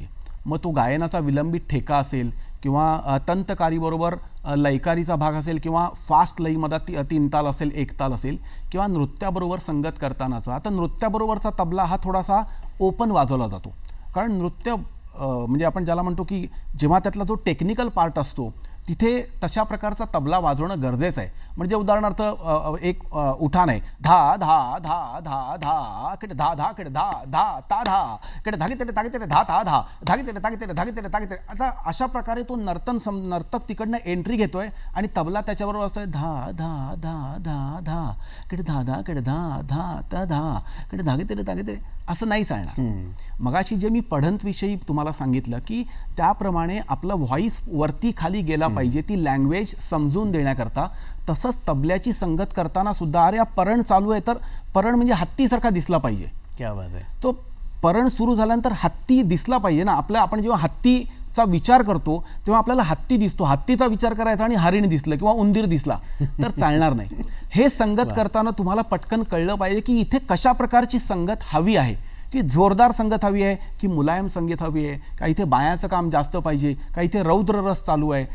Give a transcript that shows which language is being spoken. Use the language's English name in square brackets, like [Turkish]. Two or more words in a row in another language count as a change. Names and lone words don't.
[Marathi] मग तो गायनाचा विलंबित ठेका असेल किंवा तंतकारीबरोबर लयकारीचा भाग असेल किंवा फास्ट लईमध्ये 3 ताल असेल 1 ताल असेल किंवा नृत्याबरोबर संगत करतानाचा. आता नृत्याबरोबरचा तबला हा थोडासा ओपन वाजवला जातो कारण नृत्य म्हणजे आपण ज्याला म्हणतो की जेव्हा त्यातला जो [English] technical part [Marathi] असतो तिथे तशा प्रकारचा तबला वाजवणं गरजेचं आहे. म्हणजे उदाहरणार्थ एक उठाण आहे धा धा धा धा धा कडे धा धा कडे धा धा ता धा कडे धागे तेडे तागे तेडे धा ता धा धागे तेडे तागे तेडे धागे तेडे तागे तेडे. आता अशा प्रकारे तो नर्तक तिकडनं एंट्री घेतोय आणि तबला त्याच्याबरोबर असतोय धा धा धा धा धा कडे धा धा कडे धा धा ता धा कडे धागे तेडे तागे तेडे. असं नाही चालणार. मगाशी जे मी पढंतविषयी तुम्हाला सांगितलं की त्याप्रमाणे आपलं व्हॉइस वरती खाली गेला पाहिजे, ती लँग्वेज समजून देण्याकरता. तसंच तबल्याची संगत करताना सुद्धा अरे हा परण चालू आहे तर परण म्हणजे हत्तीसारखा दिसला पाहिजे. [Hindi] क्या बात [Marathi] आहे. तो परण सुरू झाल्यानंतर हत्ती दिसला पाहिजे ना. आपण जेव्हा हत्तीचा विचार करतो तेव्हा आपल्याला हत्ती दिसतो. हत्तीचा विचार करायचा आणि हरिण दिसलं किंवा उंदीर दिसला तर चालणार नाही. हे संगत करताना तुम्हाला पटकन कळलं पाहिजे की इथे कशा प्रकारची संगत हवी आहे, की जोरदार संगत हवी आहे की मुलायम संगीत हवी आहे, का इथे बायाचं काम जास्त पाहिजे, का इथे रौद्र रस चालू आहे.